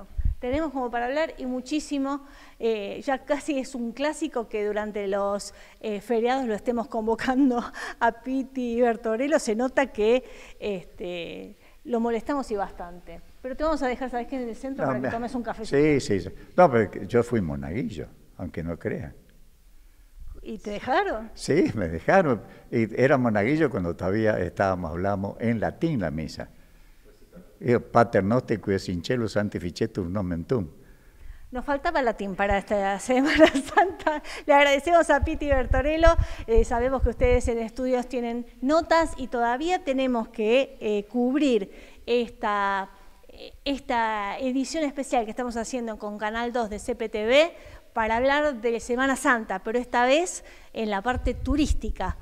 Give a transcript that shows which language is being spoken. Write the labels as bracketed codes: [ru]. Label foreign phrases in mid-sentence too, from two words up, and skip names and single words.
[es] Tenemos como para hablar y muchísimo, ya casi es un clásico que durante los feriados lo estemos convocando a Piti Bertorello, se nota que lo molestamos y bastante. Pero te vamos a dejar, ¿sabes qué? En el centro para que tomes un cafecito. Sí. No, pero yo fui monaguillo, aunque no crean. ¿Y te dejaron? Sí, me dejaron. Y era monaguillo cuando todavía hablamos en latín la misa. [la] Pater noster qui es in cielo sanctificetur nomen tuum. [es] Nos faltaba latín para esta Semana Santa. Le agradecemos a Piti Bertorello. Sabemos que ustedes en estudios tienen notas y todavía tenemos que cubrir esta edición especial que estamos haciendo con Canal 2 de CPTV para hablar de Semana Santa, pero esta vez en la parte turística.